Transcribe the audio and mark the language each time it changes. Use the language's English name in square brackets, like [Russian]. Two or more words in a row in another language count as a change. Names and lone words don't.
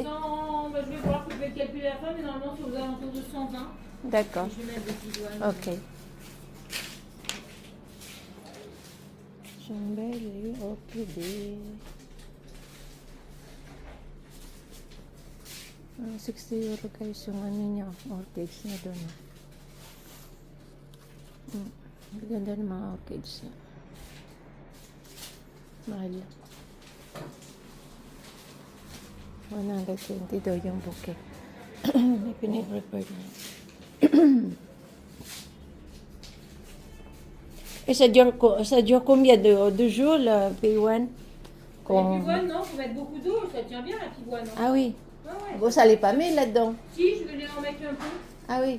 [French] 100, bah, je vais voir que je vais calculer la fin, mais normalement, c'est aux alentours de 120. D'accord, Je vais mettre des petits doigts. ok. Sont belles et orchidées. [Filipino] 60 euro guys yung ano niya, orchids niya doon. Ganda ng mga orchids niya. Mahal. 120 daw yung bouquet. May pinag-refer niya. [French] Et ça dure combien de jours le P1? La pivoine, non, faut mettre beaucoup d'eau, ça tient bien la pivoine. Non Ah oui. Ouais, ouais. Vous salez pas mis là-dedans? Si, je vais les en mettre un peu. Ah oui.